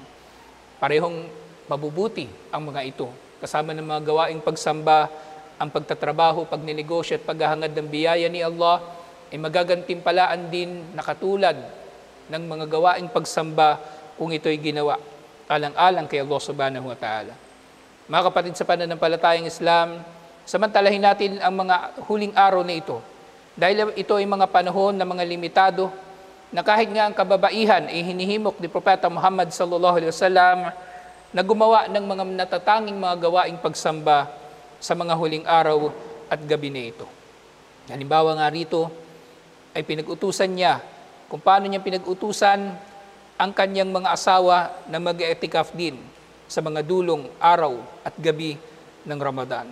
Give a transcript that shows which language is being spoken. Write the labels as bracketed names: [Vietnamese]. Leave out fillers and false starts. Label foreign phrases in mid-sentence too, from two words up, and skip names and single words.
[Filipino] Parehong mabubuti ang mga ito. Kasama ng mga gawaing pagsamba, ang pagtatrabaho, pagninegosyo at paghahangad ng biyaya ni Allah ay magagantimpalaan din na katulad ng mga gawaing pagsamba kung ito'y ginawa alang-alang kay Allah [Arabic] سبحانه وتعالى. [Filipino] Mga kapatid sa pananampalatayang Islam, samantalahin natin ang mga huling araw na ito. Dahil ito ay mga panahon na mga limitado, na kahit nga ang kababaihan ay hinihimok ni Propeta Muhammad [Arabic] صلى الله عليه وسلم [Filipino] na gumawa ng mga natatanging mga gawaing pagsamba sa mga huling araw at gabi na ito. Halimbawa nga rito, ay pinag-utusan niya kung paano niya pinag-utusan ang kanyang mga asawa na mag-i'tikaf din sa mga dulong araw at gabi ng Ramadan.